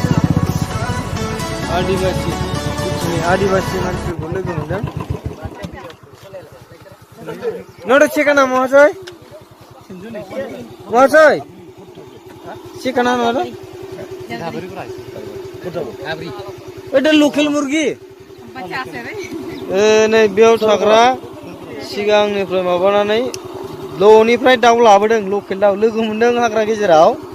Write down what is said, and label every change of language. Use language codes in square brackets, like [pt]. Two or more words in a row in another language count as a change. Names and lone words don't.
[brx] आदिबासि मानसिफोरखौ लोगो मोनदों नोंथां ठिकाना महाशय ठिकाना महाशय [bn] এটা লকেল মুরগি [brx] नै बेयाव थाग्रा सिगांनिफ्राय माबानानै ल'निफ्राय दाउ लाबोदों लकेल दाउ लोगो मोनदों हाग्रा गेजेराव